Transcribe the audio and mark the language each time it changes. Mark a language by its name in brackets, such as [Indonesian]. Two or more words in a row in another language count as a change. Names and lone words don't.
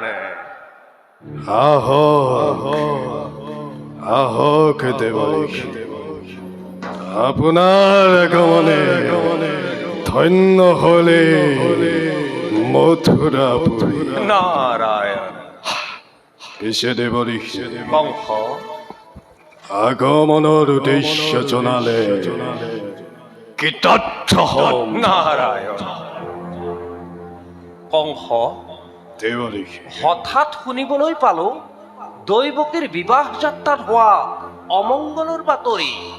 [Bangla] আহো আহো দেবঋষি, আপনার আগমনে ধন্য হলে মথুরাপুরী। নারায়ণ [Assamese] পিছে দেবঋষি কংস আগমনৰ উদ্দেশ্য জনালে কৃতাৰ্থ হম। নারায়ণ কংস দেবঋষি হঠাৎ শুনিবলৈ পালো দৈৱকীৰ বিবাহ যাত্ৰাত হোৱা অমংগলৰ বাতৰি।